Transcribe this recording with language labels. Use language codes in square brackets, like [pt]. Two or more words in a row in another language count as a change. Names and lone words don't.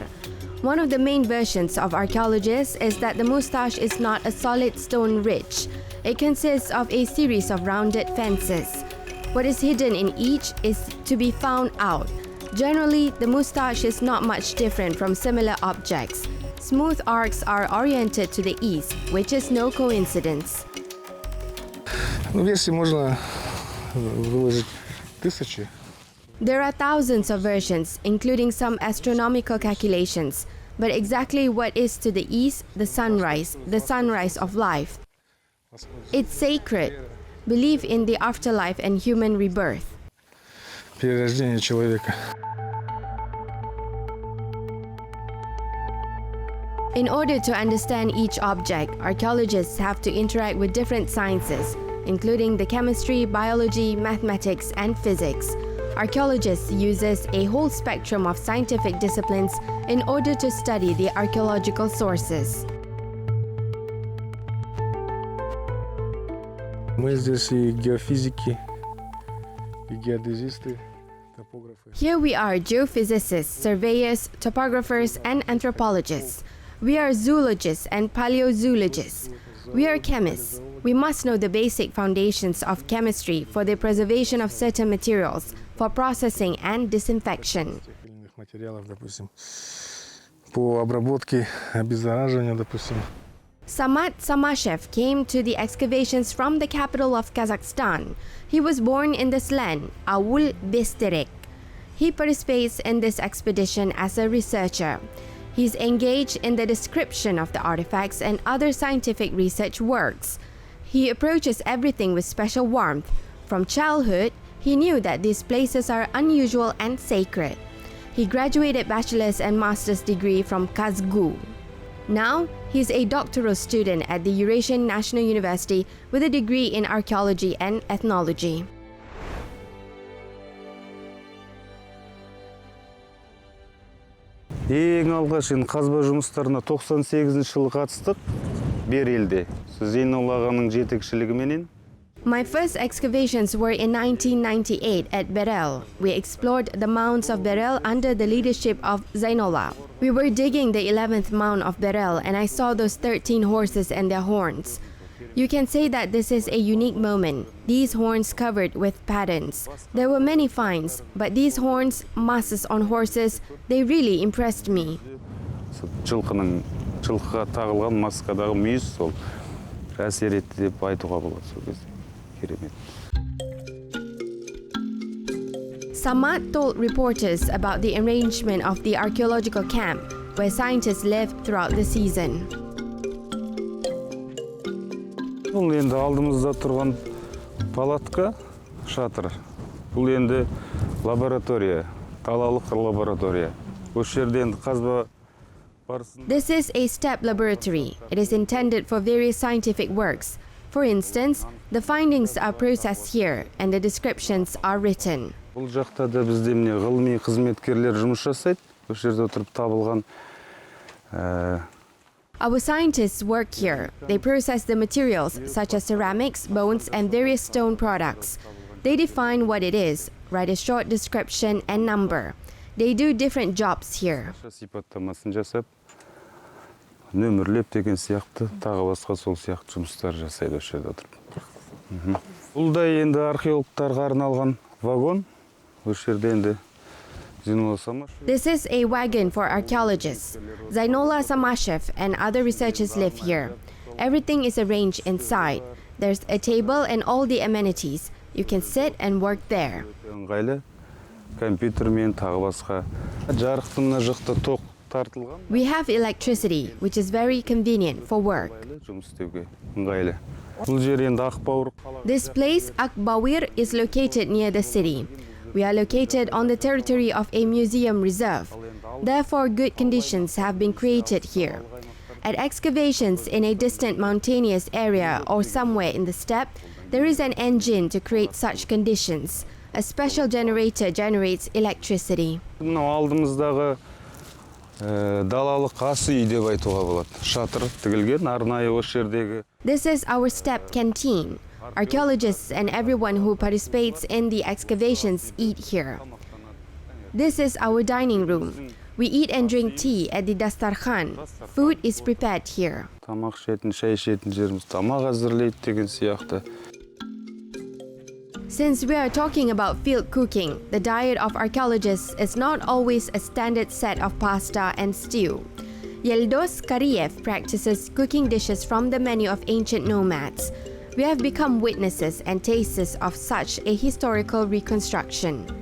[en] One of the main versions of archaeologists is that the Mustache is not a solid stone ridge. It consists of a series of rounded fences. What is hidden in each is to be found out. Generally, the Mustache is not much different from similar objects. Smooth arcs are oriented to the east, which is no coincidence. [ru] Версий можно выложить тысячи. [en] There are thousands of versions, including some astronomical calculations. But exactly what is to the east, the sunrise of life. It's sacred. Believe in the afterlife and human rebirth. [ru] Перерождение человека. [en] In order to understand each object, archaeologists have to interact with different sciences, including the chemistry, biology, mathematics, and physics. Archaeologists uses a whole spectrum of scientific disciplines in order to study the archaeological sources. [ru] Мы здесь и геофизики, и геодезисты, топографы. [en] Here we are geophysicists, surveyors, topographers, and anthropologists. We are zoologists and paleozoologists. We are chemists. We must know the basic foundations of chemistry for the preservation of certain materials, for processing and disinfection. [ru] Материалов, допустим, по обработке, обеззараживанию, допустим. [en] Samat Samashev came to the excavations from the capital of Kazakhstan. He was born in this land, Aul Bisterek. He participates in this expedition as a researcher. He's engaged in the description of the artifacts and other scientific research works. He approaches everything with special warmth. From childhood, he knew that these places are unusual and sacred. He graduated bachelor's and master's degree from Kazgu. Now, he's a doctoral student at the Eurasian National University with a degree in archaeology and ethnology. [kk] Ең алғаш қазба жұмыстарына 98 жылы қатыстық бер елде. Зейнолла ағаның жетекшілігіменен. [en] My first excavations were in 1998 at Berel. We explored the mounds of Berel under the leadership of Zainolla. We were digging the 11th mound of Berel and I saw those 13 horses and their horns. You can say that this is a unique moment. These horns covered with patterns. There were many finds, but these horns, masses on horses, they really impressed me. [kk] Жылқыға тағылған маскадағы мүйіз сол әсер етті деп айтуға болады сол кезде. Керемет. [en] Samat told reporters about the arrangement of the archaeological camp where scientists live throughout the season. [kk] Бұл енді алдымызда тұрған палатка, шатыр. Бұл енді лаборатория, далалық лаборатория. Осы жерде енді қазба барысында. [en] This is a step laboratory. It is intended for various scientific works. For instance, the findings are processed here and the descriptions are written. [kk] Бұл жақта да бізде міне ғылыми қызметкерлер жұмыс жасайды. Осы жерде отырып табылған. [en] Our scientists work here. They process the materials such as ceramics, bones, and various stone products. They define what it is, write a short description and number. They do different jobs here. [kk] Сипаттамасын жасап, нөмірлеп деген сияқты, тағы басқа сол сияқты жұмыстар жасайды осы жерде отырып. Бұл да енді археологтарға арналған вагон. Осы жерде енді Zainolla Samashev. [en] This is a wagon for archaeologists. Zainolla Samashev and other researchers live here. Everything is arranged inside. There's a table and all the amenities. You can sit and work there. [kk] Ыңғайлы компьютермен тағы басқа. Жарықтың мына жақта ток тартылған. We have electricity, which is very convenient for work. Жұмыс істеуге ыңғайлы. Бұл жер енді Ақбауыр. [en] This place, Akbawir, is located near the city. We are located on the territory of a museum reserve. Therefore, good conditions have been created here. At excavations in a distant mountainous area or somewhere in the steppe, there is an engine to create such conditions. A special generator generates electricity. [kk] Мынау алдымыздағы далалық ас үй деп айтуға болады. Шатыр тігілген арнайы осы жердегі. [en] This is our steppe canteen. Archaeologists and everyone who participates in the excavations eat here. This is our dining room. We eat and drink tea at the dastarkhan. Food is prepared here. [kk] Тамақ ішетін, шай ішетін жеріміз тамақ әзірлейді деген сияқты. [en] Since we are talking about field cooking, the diet of archaeologists is not always a standard set of pasta and stew. Yeldos Kariev practices cooking dishes from the menu of ancient nomads. We have become witnesses and tasters of such a historical reconstruction.